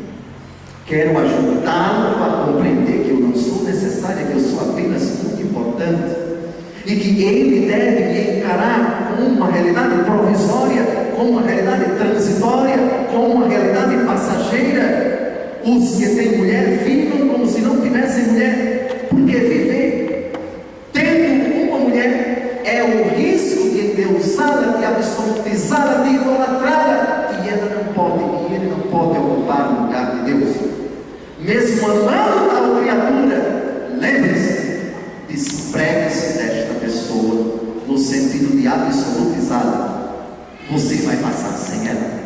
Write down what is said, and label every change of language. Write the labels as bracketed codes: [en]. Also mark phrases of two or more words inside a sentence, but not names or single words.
[pt] Quero ajudá-lo a compreender que eu não sou necessária, que eu sou apenas muito importante, e que ele deve me encarar como uma realidade provisória, como uma realidade transitória, como uma realidade passageira. Os que têm mulher vivam como se não tivessem mulher, porque viver tendo uma mulher é o risco de endeusá-la, de absolutizá-la, de idolatrá-la, e ele não pode ocupar o lugar de Deus. Mesmo amando tal criatura, lembre-se, despregue-se desta pessoa, no sentido de absolutizá-la. Você vai passar sem ela.